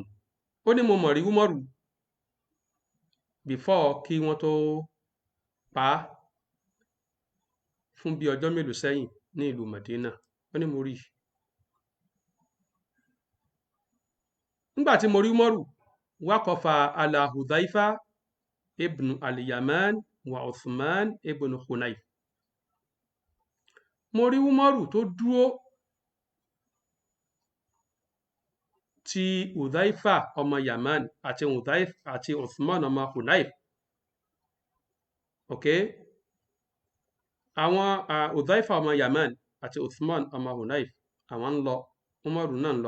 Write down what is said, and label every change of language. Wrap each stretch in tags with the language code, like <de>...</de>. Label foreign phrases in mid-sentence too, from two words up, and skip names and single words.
<yo>Ó ní mo mọ̀ rí Umaru before kí wọ́n tó pa á fún bí ọjọ́ mélòó sẹ́yìn ní ìlú Madina. Ó ní mo rí. Nígbà tí mo rí Umaru,</yo> <ar>وقف على حذيفة بن اليمان وعثمان بن حنيف.</ar> <yo>Mo rí Umaru tó dúró ti Hudhaifa ọmọ Yaman àti Uthman ọmọ Hunayf. Ok, àwọn Hudhaifa ọmọ Yaman àti Uthman ọmọ Hunayf àwọn ń lọ, Umaru náà ń lọ.</yo>